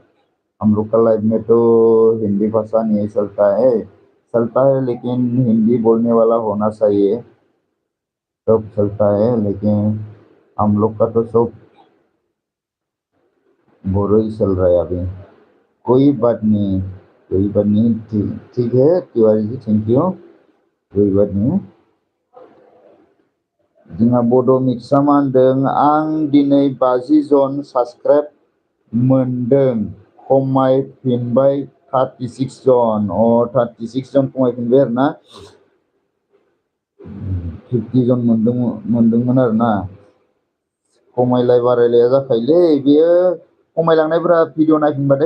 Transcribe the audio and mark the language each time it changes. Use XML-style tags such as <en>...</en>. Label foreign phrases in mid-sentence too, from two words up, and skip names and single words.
<hi>हम लोग का लाइफ में तो हिंदी भाषा नहीं चलता है लेकिन हिंदी बोलने वाला होना चाहिए सब चलता है लेकिन हम लोग का तो सब बोरो ही चल रहा है अभी। कोई बात नहीं ठीक है तिवारी जी</hi> <en>thank you</en> <hi>कोई बात नहीं।</hi> <brx>जोंहा बड' मिक्सआ मा होनदों आं दिनै 50 जन साबसक्राइब मोनदों खमायफिनबाय 36 जन 36 जन खमायफिनबाय आरोना 50 जन मोनदोंमोन आरोना खमायलाय बारायलाया जाखायोलै बेयो खमायलांनायफोरा भिडिअ नायफिनबाथाय</brx>